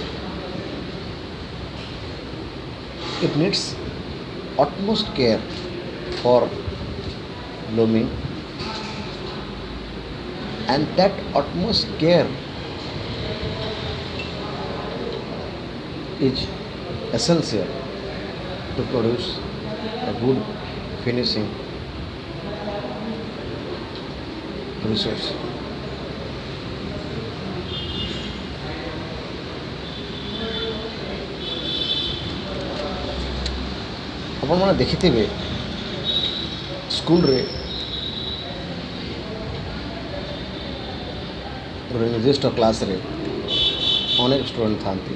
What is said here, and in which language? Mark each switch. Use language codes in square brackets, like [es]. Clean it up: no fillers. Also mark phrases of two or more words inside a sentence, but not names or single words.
[en] It needs utmost care for blooming, and that utmost care is essential to produce a good finishing resource. [or] ଆପଣମାନେ ଦେଖିଥିବେ ସ୍କୁଲରେ ଗୋଟେ ନିର୍ଦ୍ଦିଷ୍ଟ କ୍ଲାସ୍ରେ ଅନେକ ଷ୍ଟୁଡେଣ୍ଟ ଥାଆନ୍ତି।